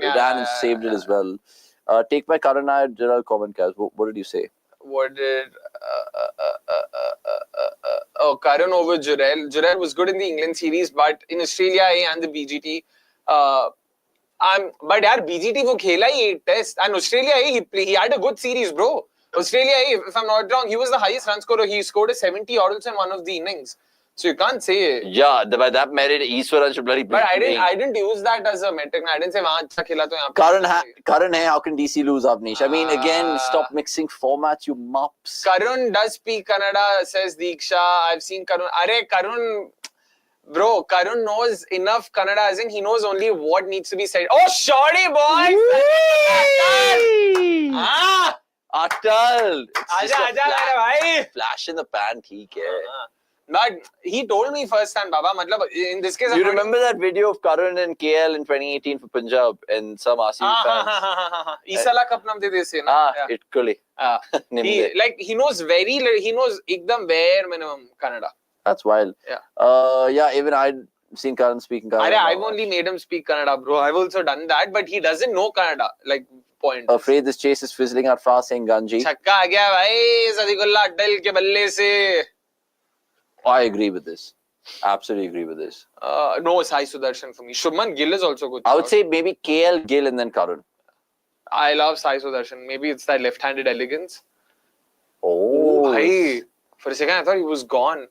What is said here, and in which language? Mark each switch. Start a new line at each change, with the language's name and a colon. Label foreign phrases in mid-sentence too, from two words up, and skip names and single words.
English: and saved it as well. Take my Karun Nair general comment, guys. What did you say? What did Karun over Jurel. Jurel was good in the England series, but in Australia and the BGT.
Hindi: But yaar,
English: BGT
Hindi: वो खेला ही
English: 8 test, and Australia he had a good series, bro. Australia, if I'm not wrong, he was the highest run scorer. He scored a 70 odd in one of the innings. So you can't say. Yeah, by that merit, Eastwaran should bloody. But I didn't use that as a metric. I didn't say
Hindi: वहाँ अच्छा खेला तो यहाँ पे. Karun hai,
English: how can DC lose, Avnish? I mean, again, stop mixing formats, you mops. Karun does speak Kannada, says Deeksha. I've seen Karun. Karun, bro, Karun knows enough Kannada, as in he knows only what needs to be said. Oh, shorty boy! Atal!
Hindi: आजा, भाई.
English: Flash in the pan,
Hindi: ठीक है.
English: But he told me first time,
Hindi: बाबा, मतलब,
English: in this case... You remember that video of Karun and KL in 2018 for Punjab and some RCB fans?
Kannada: ಇಸಲ ಕಪ್ ನಮ್ ದೆ ಸೆ ನ. Itkuli.
English: He knows ekdam bare minimum Kannada. That's wild. Yeah. Even I'd seen Karun speaking Kannada. I've only made him speak Kannada, bro. I've also done that, but he doesn't know Kannada. Like, point. Afraid this chase is fizzling out fast, saying Ganji.
Hindi: छक्का आ गया भाई, सदीक़ुल्लाह अटल के बल्ले से.
English: I agree with this. Absolutely agree with this. No, Sai Sudarshan for me. Shubman Gill is also good. I would say maybe KL, Gill and then Karun. I love Sai Sudarshan. Maybe it's that left-handed elegance. Oh.
Hindi: Bhai.
English: For a second, I thought he was gone.